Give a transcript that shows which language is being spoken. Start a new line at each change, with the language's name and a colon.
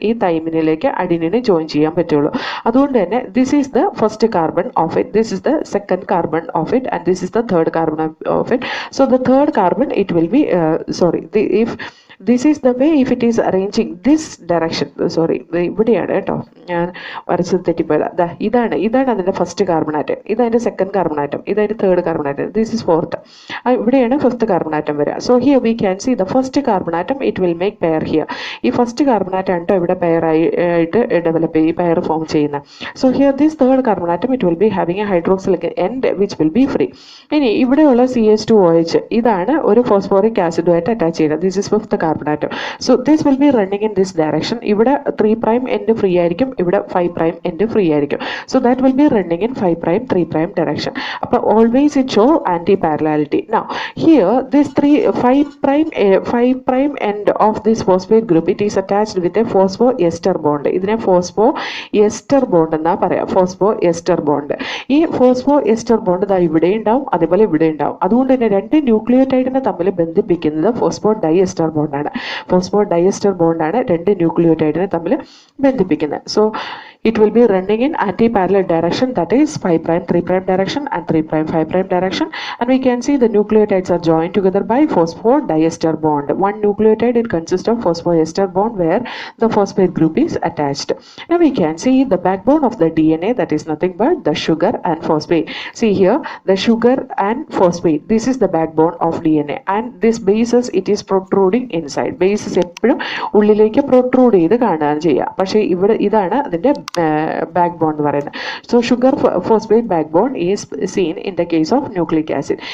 Malayalam: ഈ തൈമിനിലേക്ക് അഡിനിനെ ജോയിൻ ചെയ്യാൻ പറ്റുള്ളൂ. അതുകൊണ്ട് തന്നെ
English: This is the first carbon of it, this is the second carbon of it, and this is the third carbon of it. So the third carbon it will be if this is the way if it is arranging this direction.
Malayalam: sorry ഇവിടെയാണ് കേട്ടോ ഞാൻ വരച്ചത് തെറ്റിപ്പോയത്. ഇതാണ് അതിന്റെ first carbon atom, ഇതതിന്റെ second carbon atom, ഇതതിന്റെ third carbon atom,
English: This is fourth.
Malayalam: ഇവിടെയാണ് first carbon atom വരിക.
English: So here we can see the first carbon atom it will make pair here.
Malayalam: ഈ first carbon atom ആണ് ഇവിടെ pair ആയിട്ട് develop ചെയ്യും, ഈ pair form ചെയ്യുന്നത്.
English: So here this third carbon atom it will be having a hydroxylic end which will be free.
Malayalam: ഇനി ഇവിടെയുള്ള CH2OH ഇതാണ് ഒരു ഫോസ്ഫോറിക് ആസിഡുമായിട്ട് അറ്റാച്ച് ചെയ്യുന്നത്.
English: This is fifth carbon atom. So this will be running in this direction.
Malayalam: ഇവിടെ 3 prime end free ആയിരിക്കും,
English: ഇവിടെ 5 prime end free ആയിരിക്കും. So that will be running in 5 prime 3 prime direction. അപ്പോൾ always it show anti-parallelity. Now here this 5 prime end of this phosphate group, it is attached with a phosphoester bond.
Malayalam: ഇതിനെ phosphoester bond എന്നാ പറയാം, phosphoester bond. ഈ phosphoester bond ദാ ഇവിടെ ഉണ്ടാവും, അതേപോലെ ഇവിടെ ഉണ്ടാവും. അതുകൊണ്ട് തന്നെ രണ്ട് ന്യൂക്ലിയോടൈഡിനെ തമ്മിൽ ബന്ധിപ്പിക്കുന്നത് ഫോസ്ഫോഡൈഎസ്റ്റർ ബോണ്ടാണ്. ഫോസ്ഫോഡൈഎസ്റ്റർ ബോണ്ടാണ് രണ്ട് ന്യൂക്ലിയോടൈഡിനെ തമ്മിൽ ബന്ധിപ്പിക്കുന്നത്.
English: So it will be running in anti-parallel direction, that is 5 prime 3 prime direction and 3 prime 5 prime direction, and we can see the nucleotides are joined together by phosphodiester bond. One nucleotide, it consists of phosphodiester bond where the phosphate group is attached. Now we can see the backbone of the DNA, that is nothing but the sugar and phosphate. See here, the sugar and phosphate, this is the backbone of DNA, and this bases, it is protruding inside.
Malayalam: Bases എപ്പോഴും ഉള്ളിലേക്ക് protrude ചെയ്ത് കാണുകയാണ് ചെയ്യുക. പക്ഷേ ഇവിടെ ഇതാണ് അതിൻ്റെ backbone എന്ന് പറയുന്നത്.
English: So sugar phosphate backbone is seen in the case of nucleic acid.